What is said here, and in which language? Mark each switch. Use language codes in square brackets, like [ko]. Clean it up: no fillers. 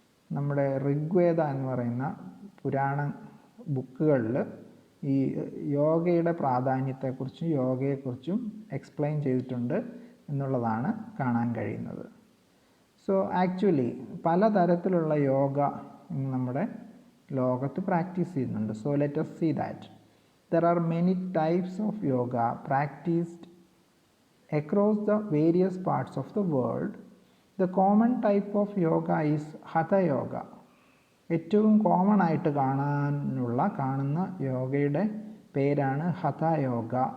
[ml] നമ്മുടെ ഋഗ്വേദ എന്ന് പറയുന്ന പുരാണ ബുക്കുകളിൽ ഈ യോഗയുടെ പ്രാധാന്യത്തെക്കുറിച്ചും യോഗയെക്കുറിച്ചും എക്സ്പ്ലെയിൻ ചെയ്തിട്ടുണ്ട് എന്നുള്ളതാണ് കാണാൻ കഴിയുന്നത്. സോ ആക്ച്വലി പലതരത്തിലുള്ള യോഗ നമ്മുടെ ലോകത്ത് പ്രാക്ടീസ് ചെയ്യുന്നുണ്ട്. [en] So let us see that there are many types of yoga practiced across the various parts of the world. The common type of yoga is hatha yoga. [ml] ഏറ്റവും common ആയിട്ട് കാണുന്ന യോഗയുടെ പേരാണ് ഹഠ യോഗ.